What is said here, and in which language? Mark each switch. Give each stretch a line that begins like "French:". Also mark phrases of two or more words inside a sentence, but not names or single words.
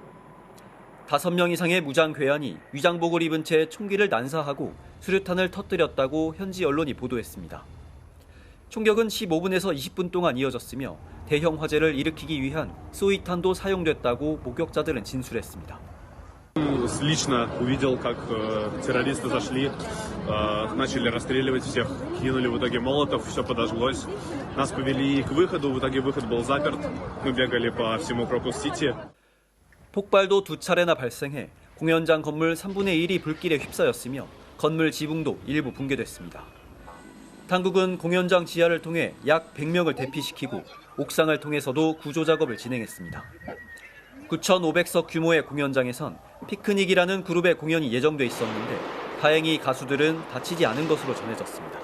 Korean: 5명 이상의 무장괴한이 위장복을 입은 채 총기를 난사하고 수류탄을 터뜨렸다고 현지 언론이 보도했습니다. 총격은 15분에서 20분 동안 이어졌으며 대형 화재를 일으키기 위한 수위탄도 사용됐다고 목격자들은 진술했습니다.
Russian: Лично увидел, как террористы зашли, начали расстреливать всех, кинули в итоге молотов, все подожглось. Нас повели к выходу, в итоге выход был заперт. Мы бегали по всему Крокус-Сити.
Korean: 폭발도 2차례나 발생해 공연장 건물 3분의 1이 불길에 휩싸였으며 건물 지붕도 일부 붕괴됐습니다. 당국은 공연장 지하를 통해 약 100명을 대피시키고 옥상을 통해서도 구조 작업을 진행했습니다. 9,500석 규모의 공연장에선 피크닉이라는 그룹의 공연이 예정돼 있었는데 다행히 가수들은 다치지 않은 것으로 전해졌습니다.